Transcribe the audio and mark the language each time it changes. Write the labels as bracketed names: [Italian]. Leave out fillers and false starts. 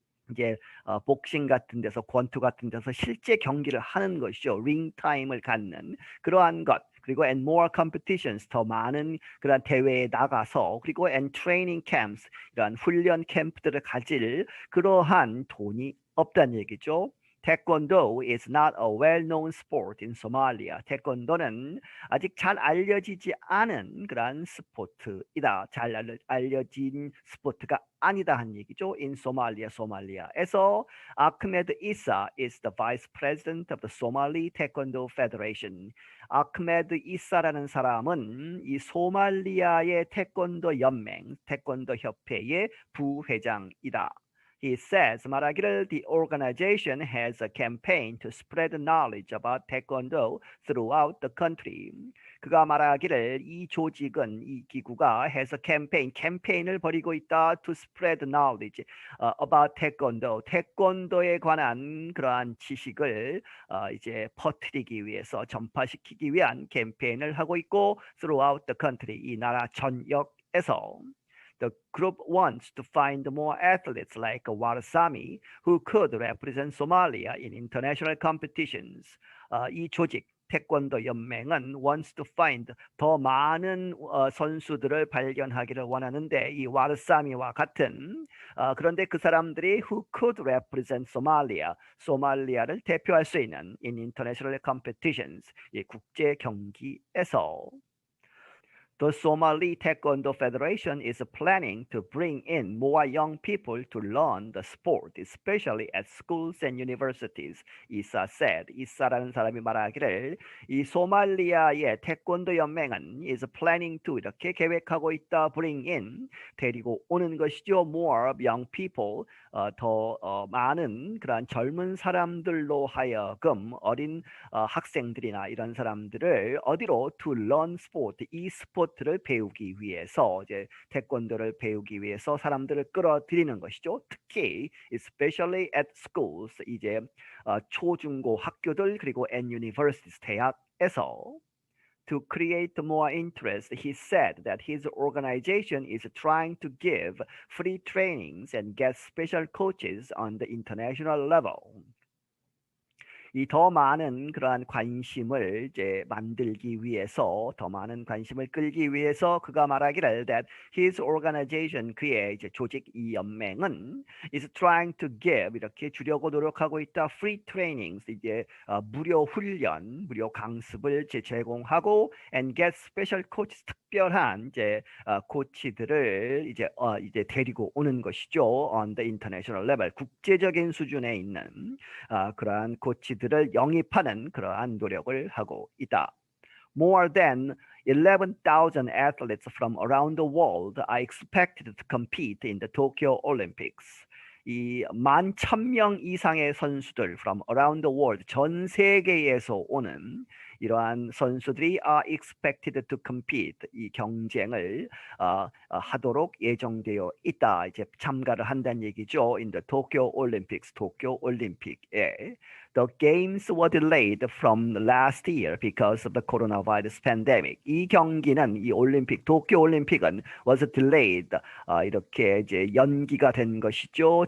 [Korean] 이제 복싱 같은 데서 권투 같은 데서 실제 경기를 하는 것이죠. 링 타임을 갖는 그러한 것. 그리고 [English] and more competitions [Korean] 더 많은 그런 대회에 나가서 그리고 [English] and training camps [Korean] 이런 훈련 캠프들을 가질 그러한 돈이 없다는 얘기죠. [English] Taekwondo is not a well-known sport in Somalia. [Korean] 태권도는 아직 잘 알려지지 않은 그런 스포츠이다. 잘 알려진 스포츠가 아니다 한 얘기죠. [English] In Somalia, [Korean] 소말리아에서 [English] Ahmed Issa is the vice president of the Somali Taekwondo Federation. [Korean] 아흐메드 이사라는 사람은 이 소말리아의 태권도 연맹, 태권도 협회의 부회장이다. [English] He says [Korean] 말하기를 [English] the organization has a campaign to spread knowledge about Taekwondo throughout the country. [Korean] 그가 말하기를 이 조직은 이 기구가 [English] has a [Korean] 캠페인을 벌이고 있다 [English] to spread knowledge about Taekwondo. [Korean] 태권도에 관한 그러한 지식을 이제 퍼뜨리기 위해서 전파시키기 위한 캠페인을 하고 있고 [English] throughout the country [Korean] 이 나라 전역에서. [English] The group wants to find more athletes like Warasami who could represent Somalia in international competitions. [Korean] 이 조직 태권도 연맹은 [English] wants to find [Korean] 더 많은 선수들을 발견하기를 원하는데 이 와르사미와 같은 그런데 그 사람들이 [English] who could represent Somalia, [Korean] 소말리아를 대표할 수 있는 [English] in international competitions, [Korean] 이 국제 경기에서. [English] The Somali Taekwondo Federation is planning to bring in more young people to learn the sport, especially at schools and universities. Issa said. [Korean] 이사라는 사람이 말하기를 이 소말리아의 태권도 연맹은 [English] is planning to [Korean] 이렇게 계획하고 있다. [English] Bring in [Korean] 데리고 오는 것이죠. [English] More young people [Korean] 더 많은 그러한 젊은 사람들로 하여금 어린 학생들이나 이런 사람들을 어디로 [English] to learn sport, [Korean] 이 스포츠를 배우기 위해서 이제 태권도를 배우기 위해서 사람들을 끌어들이는 것이죠. 특히 [English] especially at schools, [Korean] 이제 초중고 학교들 그리고 [English] and universities, [Korean] 대학에서 [English] to create more interest. He said that his organization is trying to give free trainings and get special coaches on the international level. [Korean] 이 더 많은 그러한 관심을 이제 만들기 위해서, 더 많은 관심을 끌기 위해서 그가 말하기를 [English] that his organization, [Korean] 그의 이제 조직, 이 연맹은 [English] is trying to give, [Korean] 이렇게 주려고 노력하고 있다, [English] free trainings, [Korean] 이제 무료 훈련, 무료 강습을 제공하고 [English] and get special coaches, [Korean] 특별한 이제 코치들을 이제 데리고 오는 것이죠. [English] on the international level, [Korean] 국제적인 수준에 있는 그러한 코치들을 영입하는 그러한 노력을 하고 있다. [English] More than 11,000 athletes from around the world are expected to compete in the Tokyo Olympics. [Korean] 이 11,000명 이상의 선수들 [English] from around the world, [Korean] 전 세계에서 오는 이러한 선수들이 [English] are expected to compete, [Korean] 이 경쟁을 하도록 예정되어 있다. 이제 참가를 한다는 얘기죠. [English] In the Tokyo Olympics, [Korean] 도쿄 올림픽에. [English] The games were delayed from last year because of the coronavirus pandemic. [Korean] 이 경기는, 이 올림픽, 도쿄 올림픽은 [English] was delayed, [Korean] 이렇게 이제 연기가 된 것이죠.